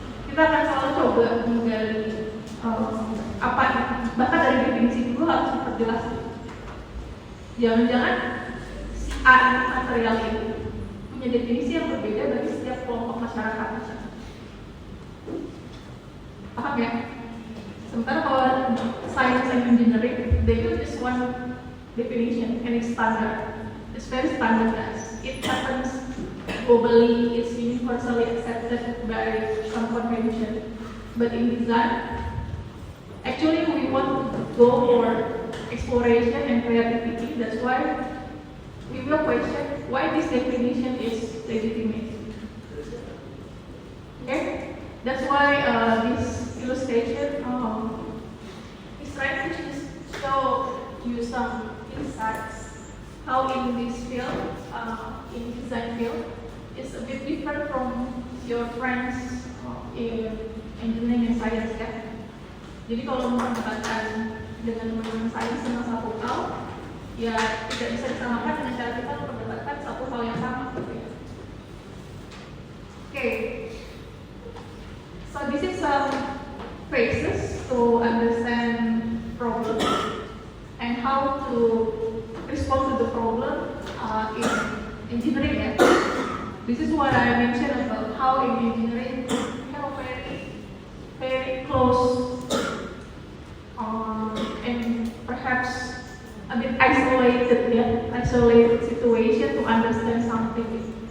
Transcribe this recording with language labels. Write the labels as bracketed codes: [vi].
[id] Kita akan selalu coba menggali apa, bahkan dari definisi dulu harus diperjelas. Jangan-jangan si A ini material ini punya definisi yang berbeda bagi setiap kelompok masyarakat. Paham ya? Sementara kalau [en] science and engineering, they use just one definition and it's standard. It's very standardized. It happens globally, it's universally accepted by some convention. But in design, actually we want to go for exploration and creativity. That's why we will question why this definition is legitimate. Okay, that's why this illustration is trying to just show you some insights how in this field, in design field, it's a bit different from your friends in engineering and science kan. [id] Jadi kalau memperdebatkan dengan teman-teman sains dengan satu hal, ya tidak bisa disamakan dengan cara kita memperdebatkan satu hal yang sama gitu ya. [en] Okay, so this is some phrases to understand problem and how to respond to the problem in engineering. Yeah. This is what I mentioned about how in engineering we have a very close and perhaps a bit isolated situation to understand something.